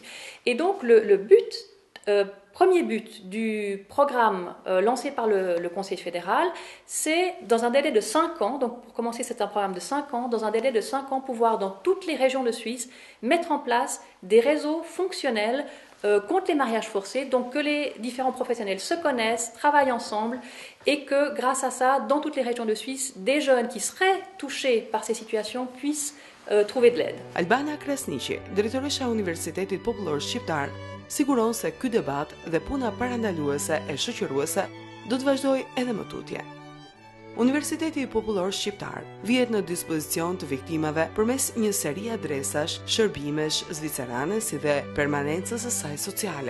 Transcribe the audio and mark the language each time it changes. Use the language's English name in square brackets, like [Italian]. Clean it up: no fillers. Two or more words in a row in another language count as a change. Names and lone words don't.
[French] Et donc, le premier but du programme lancé par le Conseil fédéral, c'est dans un délai de 5 ans, donc pour commencer c'est un programme de 5 ans, dans un délai de 5 ans pouvoir dans toutes les régions de Suisse mettre en place des réseaux fonctionnels contre les mariages forcés, donc que les différents professionnels se connaissent, travaillent ensemble et que grâce à ça, dans toutes les régions de Suisse, des jeunes qui seraient touchés par ces situations puissent trouver de l'aide. [Albanian] Albana Krasniqi, drejtoresha e Universitetit Popullor Shqiptar, siguron se ky debat dhe puna parandaluese e shoqëruese do të vazhdojë edhe më tutje. Universiteti Popullor Shqiptar vihet në dispozicion të viktimave përmes një seri adresash, shërbimesh zvicerane si dhe permanencës së saj sociale.